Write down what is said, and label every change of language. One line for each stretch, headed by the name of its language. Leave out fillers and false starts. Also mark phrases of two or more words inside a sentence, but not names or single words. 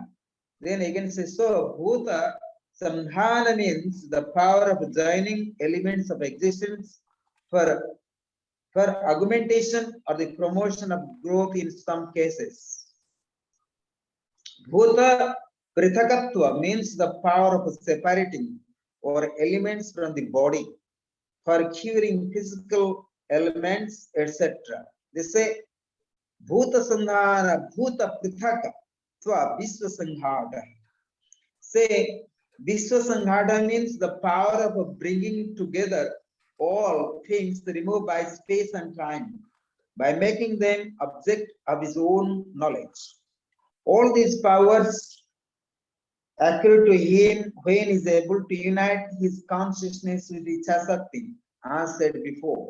English: Then again say, so
Sanskrit: Bhuta Sandhana
English: means the power of joining elements of existence for augmentation or the promotion of growth in some cases.
Sanskrit: Bhuta Prithakatva
English: means the power of separating or elements from the body for curing physical elements, etc. They say
Sanskrit: Bhuta Sandhana, Bhuta Prithakatva, Visva Sanghata.
English: Say
Sanskrit: Visva Sanghata
English: means the power of bringing together all things removed by space and time, by making them object of his own knowledge. All these powers accrue to him when he is able to unite his consciousness with Ichasakti, as said before.